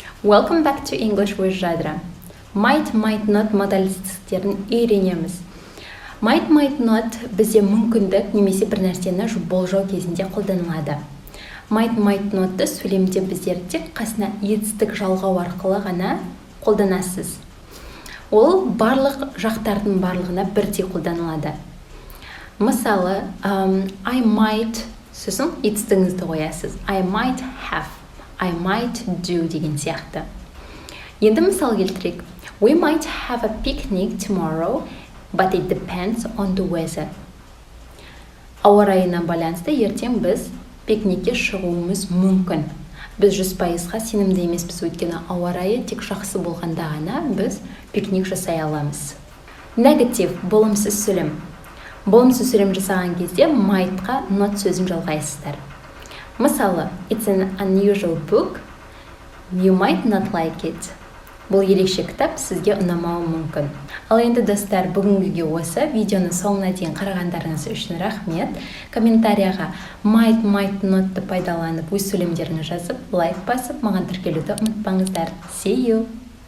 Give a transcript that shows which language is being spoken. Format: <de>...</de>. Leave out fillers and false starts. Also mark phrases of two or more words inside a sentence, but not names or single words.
<en>Welcome back to English with Jadra. Might not</en> <kk>модалистіктерін үйренеміз.</kk> <en>Might not</en> <kk>бізде мүмкіндік немесе бір нәрсені болжау кезінде қолданылады.</kk> <en>Might not'ты</en> <kk>сөйлемде біздер тек қасына етістік жалғау арқылы ғана қолданасыз. Ол барлық жақтардың барлығына бірдей қолданылады. Мысалы,</kk> <en>I might</en> <kk>сөзін етістігіңізді қоясыз.</kk> <en>I might have, I might do</en> <kk>деген сияқты. Енді мысал келтірейік.</kk> <en>We might have a picnic tomorrow, but it depends on the weather.</en> <kk>Ауа райына байланысты ертең біз пикникке шығуымыз мүмкін. Біз 100%-ға сенімді емеспіз, өйткені ауа райы тек жақсы болғанда ғана біз пикник жасай аламыз. Негатив, болымсыз сөйлем. Болымсыз сөйлем жасаған кезде</kk> <en>might'қа not</en> <kk>сөзін жалғайсыздар. Мысалы,</kk> <en>it's an unusual book, you might not like it.</en> <kk>Бұл ерекше кітап сізге ұнамауы мүмкін. Ал енді достар, бүгінгі осы видеоны соңына дейін қарағандарыңыз үшін рахмет. Комментарияға</kk> <en>might not'ты</en> <kk>пайдаланып өз сөйлемдеріңізді жазып, лайк басып, маған тіркелуді ұмытпаңыздар.</kk> <en>See you!</en>